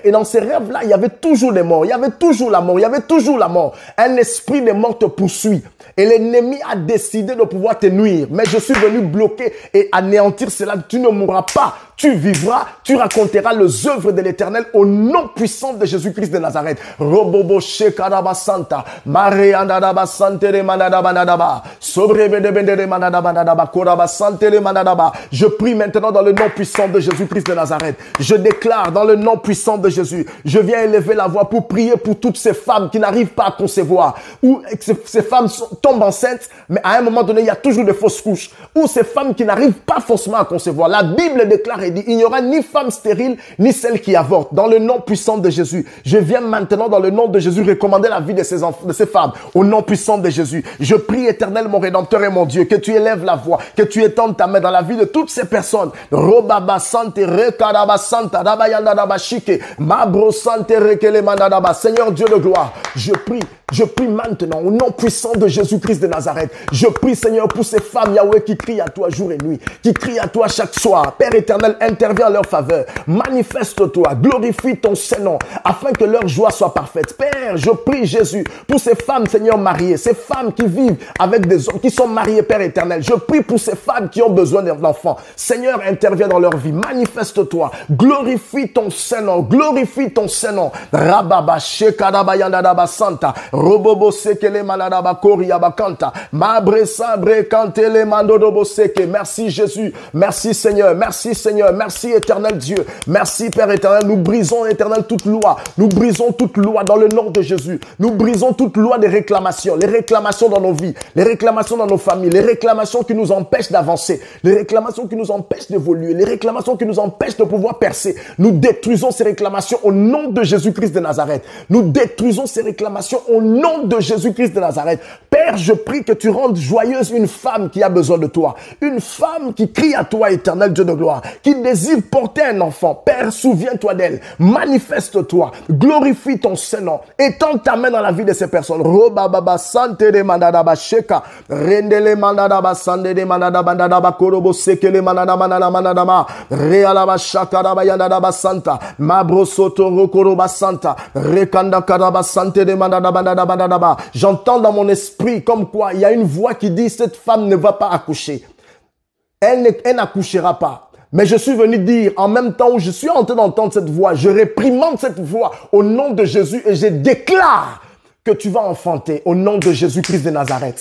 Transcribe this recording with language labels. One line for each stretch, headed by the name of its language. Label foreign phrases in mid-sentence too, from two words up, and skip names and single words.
French: Et dans ces rêves-là, il y avait toujours des morts. Il y avait toujours la mort. Il y avait toujours la mort. Un esprit de mort te poursuit. Et l'ennemi a décidé de pouvoir te nuire. Mais je suis venu bloquer et anéantir cela. Tu ne mourras pas. Tu vivras, tu raconteras les œuvres de l'Éternel au nom puissant de Jésus-Christ de Nazareth. Robobo shekaraba santa, mareandadaba santere manadabanadaba, sobrebedebendere manadabanadaba, koraba santere manadaba. Je prie maintenant dans le nom puissant de Jésus-Christ de Nazareth. Je déclare dans le nom puissant de Jésus, je viens élever la voix pour prier pour toutes ces femmes qui n'arrivent pas à concevoir, ou ces femmes tombent enceintes, mais à un moment donné, il y a toujours des fausses couches, ou ces femmes qui n'arrivent pas forcément à concevoir. La Bible déclare et dit, il n'y aura ni femme stérile, ni celle qui avorte. Dans le nom puissant de Jésus, je viens maintenant dans le nom de Jésus recommander la vie de ces enfants, de ces femmes. Au nom puissant de Jésus, je prie Éternel, mon Rédempteur et mon Dieu, que tu élèves la voix, que tu étendes ta main dans la vie de toutes ces personnes. Robaba sante rekaraba santa rabayanda dabashike mabro sante rekele mandadaba. Seigneur Dieu de gloire, je prie maintenant au nom puissant de Jésus-Christ de Nazareth. Je prie Seigneur pour ces femmes Yahweh qui crient à toi jour et nuit, qui crient à toi chaque soir. Père éternel, interviens en leur faveur. Manifeste-toi, glorifie ton Saint-Nom afin que leur joie soit parfaite. Père, je prie Jésus pour ces femmes Seigneur mariées, ces femmes qui vivent avec des hommes qui sont mariés, Père éternel. Je prie pour ces femmes qui ont besoin d'enfants. Seigneur, interviens dans leur vie. Manifeste-toi, glorifie ton Saint-Nom, glorifie ton Saint-Nom. Rababa shekadabayandadaba santa. Robobo sekele manadaba koria bakanta. Mabre sabre kantele mandodobo seke. Merci Jésus. Merci Seigneur. Merci Seigneur. Merci éternel Dieu. Merci Père éternel. Nous brisons éternel toute loi. Nous brisons toute loi dans le nom de Jésus. Nous brisons toute loi des réclamations. Les réclamations dans nos vies. Les réclamations dans nos familles. Les réclamations qui nous empêchent d'avancer. Les réclamations qui nous empêchent d'évoluer. Les réclamations qui nous empêchent de pouvoir percer. Nous détruisons ces réclamations au nom de Jésus-Christ de Nazareth. Nous détruisons ces réclamations au nom de Jésus-Christ de Nazareth. Père, je prie que tu rendes joyeuse une femme qui a besoin de toi. Une femme qui crie à toi, éternel Dieu de gloire, qui désire porter un enfant. Père, souviens-toi d'elle. Manifeste-toi. Glorifie ton Saint-Nom. Étends ta main dans la vie de ces personnes. Robababa sante de mandadaba sheka. Rendele mandadaba sande de mandadaba mandadaba korobo sekele mandadaba mandadaba. Realaba shakaraba yandadaba santa. Mabrosoto rokoroba santa. Rekanda karaba sante de mandadaba mandadaba. J'entends dans mon esprit comme quoi il y a une voix qui dit cette femme ne va pas accoucher. Elle n'accouchera pas. Mais je suis venu dire, en même temps où je suis en train d'entendre cette voix, je réprimande cette voix au nom de Jésus et je déclare que tu vas enfanter au nom de Jésus-Christ de Nazareth.